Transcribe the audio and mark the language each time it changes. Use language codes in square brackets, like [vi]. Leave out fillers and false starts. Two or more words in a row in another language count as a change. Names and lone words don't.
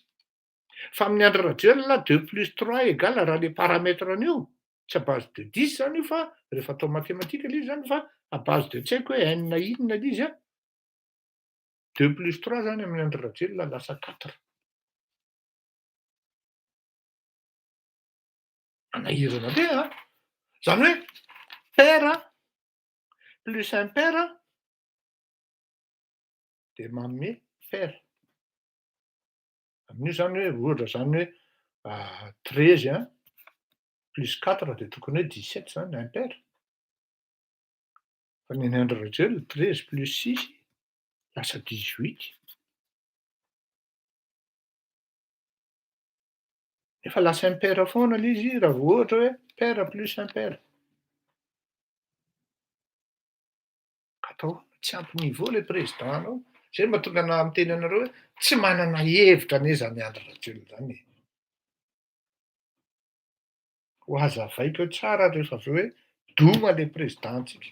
[mg] Fa amin'ny Andry Rajoelina [fr] 2 plus 3 égale [mg] raha le paramètre an'io, tsy [fr] à base de 10 [mg] zany io fa rehefa atao mathématique le izy zany fa [fr] à base de [mg] tsy haiko hoe n na inona le izy [fr] 2 plus 3 [mg] zany amin'ny Andry Rajoelina lasa 4. Manahirana be Zany hoe [fr] père plus impair [mg] dia [fr] manome pair. [mg] Amin'io zany hoe ohatra zany hoe 13 plus 4 dia tokony hoe 17 zany impair. Fa ny an'ny andry rajel 13 plus 6 lasa 18. Efa lasa impair foana ilay izy raha vao ohatra hoe [fr] pair plus impair. [mg] Ka atao tsy ampy niveau ilay président anao. Zay no mahatonga anahy miteny anareo hoe tsy manana hevitra anie zany Andry Rajoelina zany e. Ho hazavaiko eo tsara rehefa avy eo hoe doma ilay présidentsika.